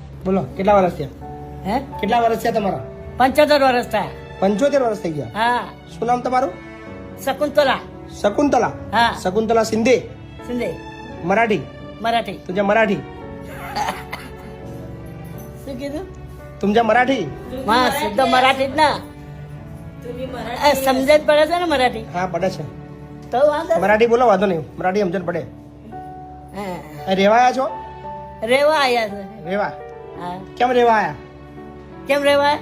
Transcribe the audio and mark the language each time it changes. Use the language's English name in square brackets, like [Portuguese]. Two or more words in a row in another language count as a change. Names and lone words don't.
[Gujarati] બોલો કેટલા વર્ષ થયા? હે કેટલા વર્ષ થયા તમારા? 75 વર્ષ થયા. 75 વર્ષ થઈ ગયા. હા. શું નામ તમારું? શકુંતલા. શકુંતલા. હા. શકુંતલા शिंदे. [Marathi] शिंदे. मराठी. मराठी. तुझ्या मराठी. [Gujarati] શું કીધું? [Marathi] तुमच्या मराठी. [Gujarati] હા શુદ્ધ મરાઠી જ ના. સમજ જ પડે છે ને મરાઠી? હા પડે છે. તો વાંધો મરાઠી બોલો, વાંધો નહીં, મરાઠી સમજણ પડે. હા. રેવા આવ્યા છો? રેવા આયા છે. રેવા હા. કેમ રેવા આયા? કેમ રેવાય?